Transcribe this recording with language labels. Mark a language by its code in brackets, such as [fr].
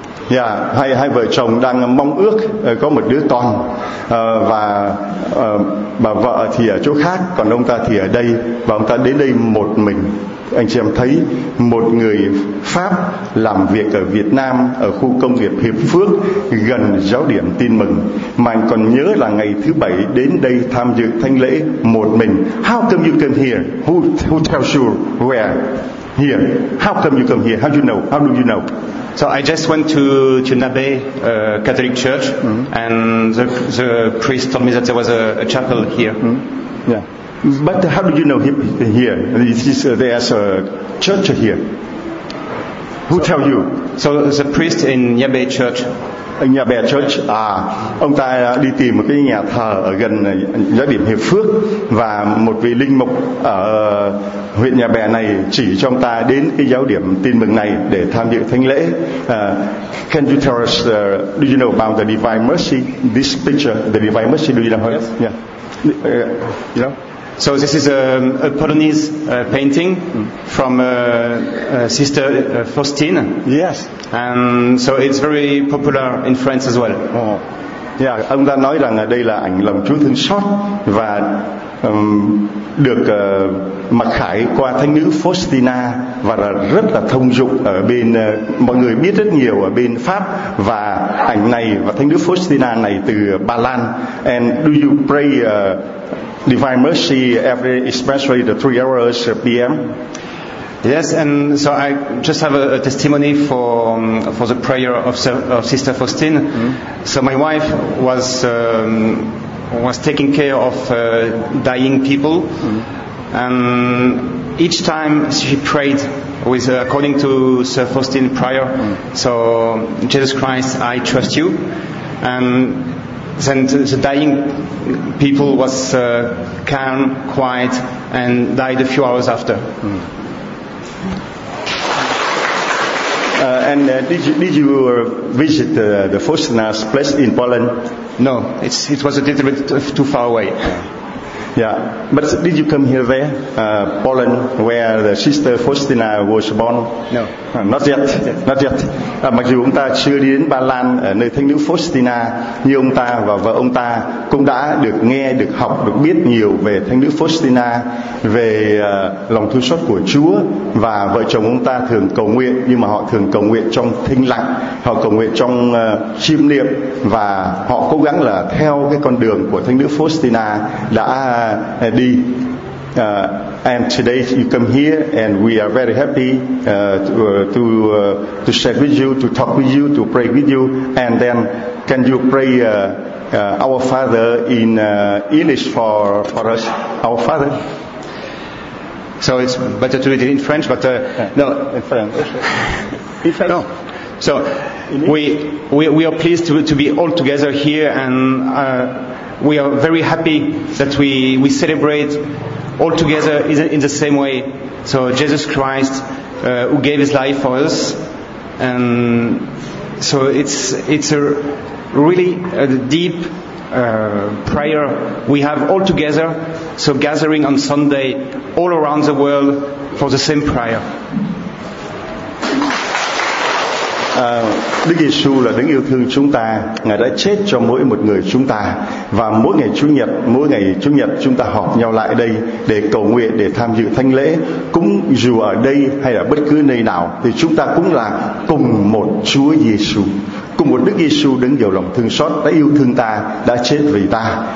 [vi] Yeah, hai vợ chồng đang mong ước có một đứa con, và bà vợ thì ở chỗ khác, còn ông ta thì ở đây, và ông ta đến đây một mình. anh chị em thấy một người Pháp làm việc ở Việt Nam, ở khu công nghiệp Hiệp Phước gần giáo điểm Tin Mừng, mà anh còn nhớ là ngày thứ bảy đến đây tham dự thánh lễ một mình. [en] How come you come here? Who tells you where? Here. How come you come here? How do you know? How do you know? So I just went to Nabe Catholic Church, and the priest told me that there was a chapel here. Mm-hmm. Yeah. But how do you know here? There's a church here. Who so, tell you? So the priest in Nabe Church. [vi] Nhà bè church, à, ông ta đi tìm một cái nhà thờ ở gần giáo điểm Hiệp Phước, và một vị linh mục ở huyện Nhà Bè này chỉ cho ông ta đến cái giáo điểm Tin Mừng này để tham dự thánh lễ. [en] Can you tell us, do you know about the Divine Mercy? This picture, the Divine Mercy, do you know? Yes. Yeah. You know? So this is a Polonese painting from Sister Faustine. Yes. And so it's very popular in France as well. Oh. [vi] Yeah, ông ta nói rằng đây là ảnh lòng Chúa thương xót và được mặc khải qua thánh nữ Faustina, và là rất là thông dụng ở bên mọi người biết rất nhiều ở bên Pháp, và ảnh này và thánh nữ Faustina này từ Ba Lan. [en] And do you pray Divine Mercy every, especially the 3 hours p.m.? Yes, and so I just have a testimony for the prayer of Sister Faustine. Mm-hmm. So my wife was taking care of dying people, mm-hmm. and each time she prayed with according to Sir Faustine prayer. Mm-hmm. So Jesus Christ, I trust you, and then the dying people was calm, quiet, and died a few hours after. Mm-hmm. And did you visit the Faustina's place in Poland? No, it was a little bit too far away. Yeah, but did you come here there, Poland, where the Sister Faustina was born? No, not yet. [vi] Mặc dù ông ta chưa đi đến Ba Lan, nơi thánh nữ Faustina, như ông ta và vợ ông ta cũng đã được nghe, được học, được biết nhiều về thánh nữ Faustina, về lòng thương xót của Chúa, và vợ chồng ông ta thường cầu nguyện, nhưng mà họ thường cầu nguyện trong thinh lặng, họ cầu nguyện trong chiêm niệm, và họ cố gắng là theo cái con đường của thánh nữ Faustina đã đi. [en] And today you come here, and we are very happy to share with you, to talk with you, to pray with you. And then, can you pray our Father in English for us? Our Father. So it's better to read it in French, but no, in French. In French. No. So we are pleased to be all together here, and we are very happy that we celebrate all together in the same way. So Jesus Christ, who gave his life for us, and so it's a really a deep prayer we have all together. So gathering on Sunday all around the world for the same prayer. [vi] Đức Giêsu là đấng yêu thương chúng ta, Ngài đã chết cho mỗi một người chúng ta, và mỗi ngày chủ nhật chúng ta họp nhau lại đây để cầu nguyện, để tham dự thánh lễ, cũng dù ở đây hay là bất cứ nơi nào thì chúng ta cũng là cùng một Chúa Giêsu, cùng một Đức Giêsu đấng giàu lòng thương xót đã yêu thương ta, đã chết vì ta.